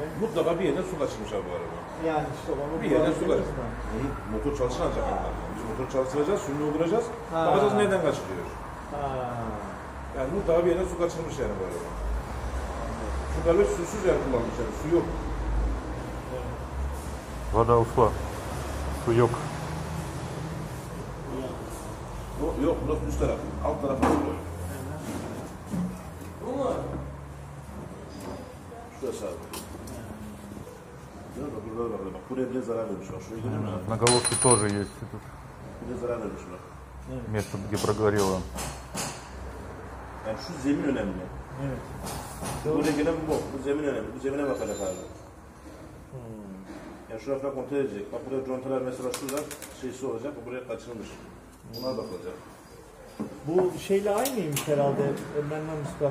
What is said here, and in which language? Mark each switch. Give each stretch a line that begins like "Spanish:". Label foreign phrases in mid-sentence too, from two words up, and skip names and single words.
Turkish: Mutlaka bir yerden su kaçırmış abi bu araba. Yani işte onu Bir yerden su bulabildiniz kaçırmış. mi? Onun motor çalışacak onlar. Biz motor çalıştıracağız, suyunu uğuracağız. Ha. Bakacağız nereden kaçırıyor. Ha. Yani mutlaka bir yerden su kaçırmış yani bu araba. Şu galiba susuz yer kullanmış yani, su yok.
Russian: Вода ушла. Суёк.
Turkish: Yok, burası üst taraf. Alt tarafı su. Şurası abi. Bak burada bak, bak buraya bile zarar vermiş bak. Şurayı görüyor musun?
Russian: На головке тоже есть тут
Turkish: Buraya zarar vermiş bak.
Russian: место, где прогорело.
Turkish: Yani şu zemin önemli. Evet. Buraya gelen bu. Bu zemin önemli. Bu zemine bakacak abi. Yani şuraya falan kontrol edecek. Bak buraya contalar mesela şurada şeysi olacak. Buraya kaçırılmış. Buna bakılacak. Bu şeyle aynıymış herhalde Mennan Usta.